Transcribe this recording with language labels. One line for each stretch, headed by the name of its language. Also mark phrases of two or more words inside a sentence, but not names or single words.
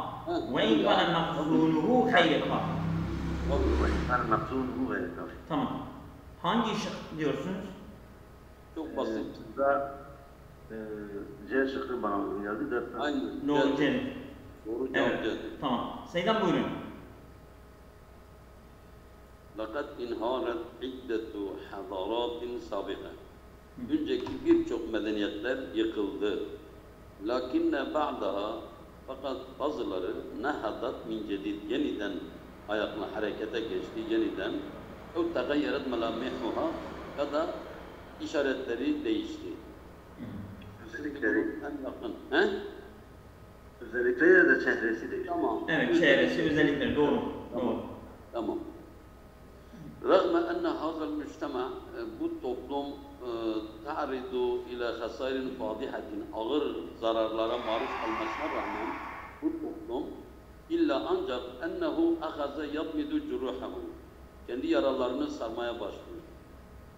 Arabic: وإن كان مخزونه خير كاف. وإن كان مخزونه غير كاف.
Turkish: Tamam. Hangi şık diyorsunuz? Çok basit. C şıkkı bana uygun geldi. Aynen. Doğru C. Doğru cevap geldi. Tamam. Seydan buyurun.
Arabic: لَقَدْ اِنْهَارَتْ عِدَّةُ حَضَارَاتٍ سَابِقَةٍ.
Turkish: Önceki birçok medeniyetler yıkıldı.
Arabic: لَكِنَّ بَعْدَهَا
Turkish: fakat bazıları
Arabic: نَهَدَتْ مِنْ جَدِيدٍ
Turkish: yeniden ayakla harekete geçti, yeniden
Arabic: اَوْ تَغَيَّرَتْ مَلَامِحُهَا
Turkish: ya da işaretleri değişti. Özellikleri de çehresi değişti. Tamam. Evet, çehresi, özellikleri doğru. Tamam.
Arabic: رغم أن هذا المجتمع
Turkish: bu toplum
Arabic: تعرضه لخسائر فادحة
Turkish: ağır zararlara maruz kalmasına rağmen bu toplum illa ancak
Arabic: أنه أخذ يضمد جروحه
Turkish: kendi yaralarını sarmaya başlıyor.